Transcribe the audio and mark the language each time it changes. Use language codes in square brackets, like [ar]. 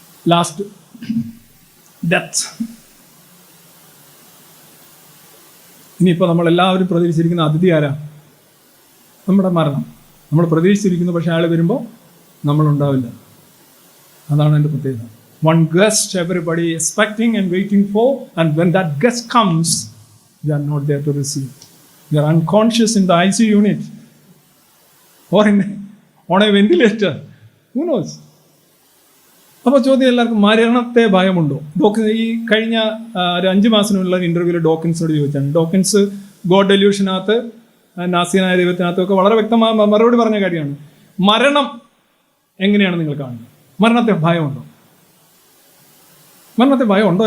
[en] Last, death. [ml] ഇനിയിപ്പോൾ നമ്മളെല്ലാവരും പ്രതീക്ഷിച്ചിരിക്കുന്ന അതിഥി ആരാ? നമ്മുടെ മരണം. നമ്മൾ പ്രതീക്ഷിച്ചിരിക്കുന്നു, പക്ഷെ അയാൾ വരുമ്പോൾ നമ്മളുണ്ടാവില്ല. അതാണ് എൻ്റെ പ്രത്യേകത. [en] One guest everybody expecting and waiting for, and when that guest comes, we are not there to receive. We are unconscious in the ICU unit or on a ventilator. Who knows? [ml] അപ്പോൾ ചോദ്യം എല്ലാവർക്കും, മരണത്തെ ഭയമുണ്ടോ? ഈ കഴിഞ്ഞ ഒരു 5 മാസത്തിനുള്ള ഇന്റർവ്യൂവിൽ ഡോക്കിൻസിനോട് ചോദിച്ചാണ്. Dawkins God ഡെല്യൂഷനകത്ത്, നാസിയനായ ദൈവത്തിനകത്തൊക്കെ വളരെ വ്യക്തമായ മറുപടി പറഞ്ഞ കാര്യമാണ്. മരണം എങ്ങനെയാണ് നിങ്ങൾ കാണുന്നത്? മരണത്തെ ഭയമുണ്ടോ? മരണത്തെ ഭയമുണ്ടോ?